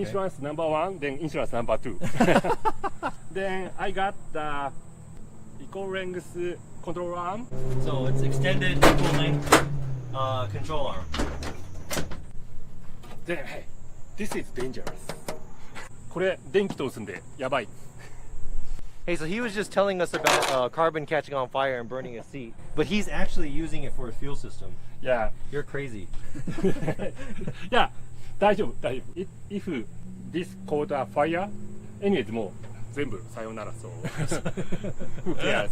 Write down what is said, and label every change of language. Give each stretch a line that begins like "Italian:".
English: Insurance number 1, then insurance number 2. Then I got the equal length control arm. So it's extended equal length control arm. Then hey, this is dangerous.
Japanese: これ電気通すんでやばい。
English: Hey, so he was just telling us about carbon catching on fire and burning a seat, but he's actually using it for his fuel system. Yeah. You're crazy. Yeah,
Japanese: 大丈夫。
English: If this caught a fire, anyways
Japanese: もう全部さよならそう。
English: Who cares?